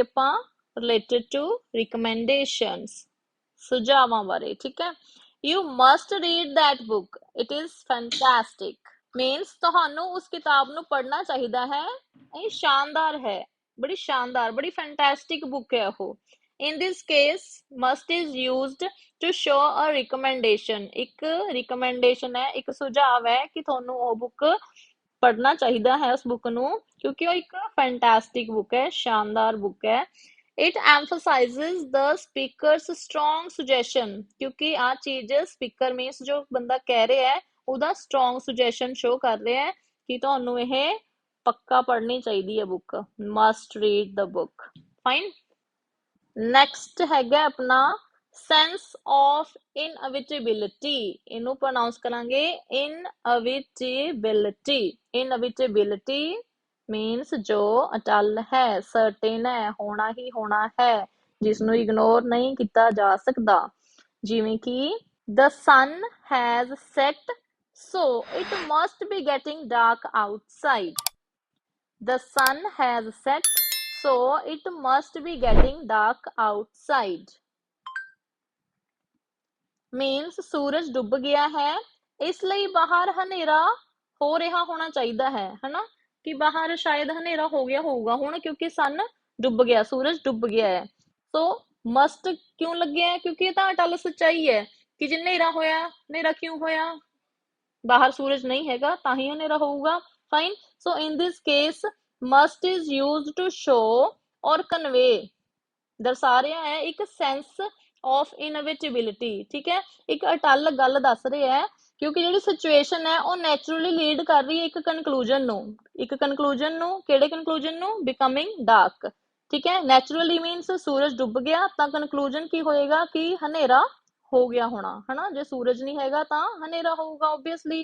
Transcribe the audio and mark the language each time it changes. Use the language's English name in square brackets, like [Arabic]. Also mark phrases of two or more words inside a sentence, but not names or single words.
[Punjabi] ਆਪਾਂ [English] related to recommendations [Punjabi] ਸੁਝਾਵਾਂ ਬਾਰੇ ਠੀਕ ਹੈ [English] you must read that book it is fantastic means [Punjabi] ਤੁਹਾਨੂੰ ਉਸ ਕਿਤਾਬ ਨੂੰ ਪੜ੍ਹਨਾ ਚਾਹੀਦਾ ਹੈ ਇਹ ਸ਼ਾਨਦਾਰ ਹੈ ਬੜੀ ਸ਼ਾਨਦਾਰ ਬੜੀ [English] fantastic book [Punjabi] ਹੈ ਉਹ [English] in this case must is used to show a recommendation [Punjabi] ਇੱਕ recommendation ਹੈ ਇੱਕ ਸੁਝਾਵ ਹੈ ਕਿ ਤੁਹਾਨੂੰ ਉਹ ਬੁੱਕ ਪੜ੍ਹਨਾ ਚਾਹੀਦਾ ਹੈ ਉਸ ਬੁੱਕ ਨੂੰ ਕਿਉਂਕਿ ਉਹ ਇੱਕ [English] fantastic book [Punjabi] ਹੈ ਸ਼ਾਨਦਾਰ ਬੁੱਕ ਹੈ [English] it emphasizes the speaker's strong suggestion [Punjabi] ਕਿਉਂਕਿ ਆ ਚੀਜ਼ [English] speaker means [Punjabi] ਜੋ ਬੰਦਾ ਕਹਿ ਰਿਹਾ ਹੈ ਉਹਦਾ [English] strong suggestion show [Punjabi] ਕਰ ਰਿਹਾ ਹੈ ਕਿ ਤੁਹਾਨੂੰ ਇਹ ਪੱਕਾ ਪੜ੍ਹਨੀ ਚਾਹੀਦੀ ਹੈ ਬੁੱਕ [English] must read the book fine [Punjabi] ਨੈਕਸਟ ਹੈਗਾ ਆਪਣਾ [English] sense of inevitability [Punjabi] ਇਹਨੂੰ ਪ੍ਰੋਨਾਉਂਸ ਕਰਾਂਗੇ [English] inevitability means [Punjabi] ਜੋ ਅਟਲ ਹੈ ਸਰਟੇਨ ਹੈ ਹੋਣਾ ਹੀ ਹੋਣਾ ਹੈ ਜਿਸ ਨੂੰ ਇਗਨੋਰ ਨਹੀਂ ਕੀਤਾ ਜਾ ਸਕਦਾ ਜਿਵੇਂ ਕਿ [English] the sun has set so it must be getting dark outside the sun has set so it must be getting dark outside [Punjabi] means ਸੂਰਜ ਡੁੱਬ ਗਿਆ ਹੈ ਇਸ ਲਈ ਬਾਹਰ ਹਨੇਰਾ ਹੋ ਰਿਹਾ ਹੋਣਾ ਚਾਹੀਦਾ ਹੈ ਹਨਾ ਕਿ ਬਾਹਰ ਸ਼ਾਇਦ ਹਨੇਰਾ ਹੋ ਗਿਆ ਹੋਊਗਾ ਹੁਣ ਕਿਉਂਕਿ ਸਨ ਡੁੱਬ ਗਿਆ ਸੂਰਜ ਡੁੱਬ ਗਿਆ ਹੈ ਸੋ ਮਸਟ ਕਿਉਂ ਲੱਗਿਆ ਹੈ ਕਿਉਂਕਿ ਇਹ ਤਾਂ ਅਟਲ ਸੱਚਾਈ ਹੈ ਕਿ ਜੇ ਹਨੇਰਾ ਹੋਇਆ ਹਨੇਰਾ ਕਿਉਂ ਹੋਇਆ ਬਾਹਰ ਸੂਰਜ ਨਹੀਂ ਹੈਗਾ ਤਾਂ ਹੀ ਹਨੇਰਾ ਹੋਊਗਾ [English] fine so in this case must is used to show or convey [Punjabi] ਦਰਸਾ ਰਿਹਾ ਹੈ ਇੱਕ [English] sense of inevitability [Punjabi] ਠੀਕ ਹੈ ਇੱਕ ਅਟਲ ਗੱਲ ਦੱਸ ਰਿਹਾ ਹੈ ਕਿਉਂਕਿ ਜਿਹੜੀ ਸਿਚੁਏਸ਼ਨ ਹੈ ਉਹ [English] naturally lead [Punjabi] ਕਰ ਰਹੀ ਹੈ ਇੱਕ ਕਨਕਲੂਜਨ ਨੂੰ ਕਿਹੜੇ ਕਨਕਲੂਜਨ ਨੂੰ [English] becoming dark [Punjabi] ਠੀਕ ਹੈ [English] naturally means [Punjabi] ਸੂਰਜ ਡੁੱਬ ਗਿਆ ਤਾਂ ਕਨਕਲੂਜਨ ਕੀ ਹੋਏਗਾ ਕਿ ਹਨੇਰਾ ਹੋ ਗਿਆ ਹੋਣਾ ਹਨਾ ਜੇ ਸੂਰਜ ਨਹੀਂ ਹੈਗਾ ਤਾਂ ਹਨੇਰਾ ਹੋਊਗਾ ਓਬਵੀਅਸਲੀ